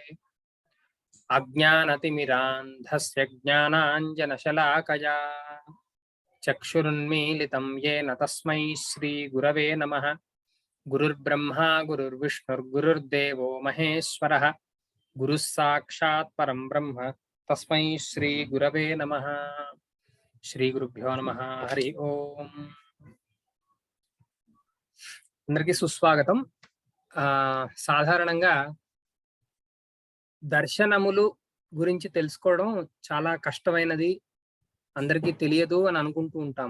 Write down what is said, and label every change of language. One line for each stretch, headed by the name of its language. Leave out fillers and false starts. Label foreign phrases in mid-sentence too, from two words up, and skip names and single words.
Sanskrit: अज्ञानतिमिरान्धस्य ज्ञानाञ्जनशलाकया चक्षुरुन्मीलितं येन तस्मै श्रीगुरवे नमः। गुरुर्ब्रह्मा गुरुर्विष्णुर्गुरुर्देवो महेश्वरः। गुरुः साक्षात् परं ब्रह्म तस्मै श्रीगुरवे नमः। శ్రీ గురుభ్యో నమః. హరి ఓం.
Telugu: అందరికీ సుస్వాగతం. సాధారణంగా దర్శనములు గురించి తెలుసుకోవడం చాలా కష్టమైనది, అందరికీ తెలియదు అని అనుకుంటూ ఉంటాము.